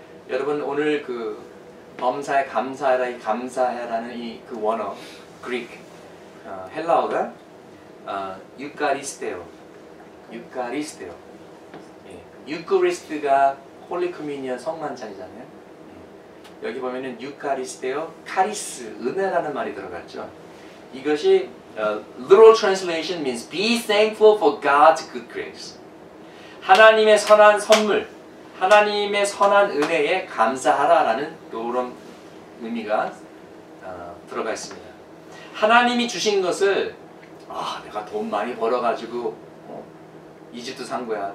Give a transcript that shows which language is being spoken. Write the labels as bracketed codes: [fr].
[ko] 여러분 오늘 그 범사에 감사하라, 이 감사해라는 이 그 원어 그리크 헬라어가 유카리스테오, 유카리스테오. 유크리스트가 홀리 커뮤니언 성만찬이잖아요. 여기 보면은 유카리스테오, 카리스, 은혜라는 말이 들어갔죠. 이것이 [en] literal translation means be thankful for God's good grace. [ko] 하나님의 선한 선물, 하나님의 선한 은혜에 감사하라라는 이런 의미가 들어가 있습니다. 하나님이 주신 것을 내가 돈 많이 벌어가지고 이집트 산 거야.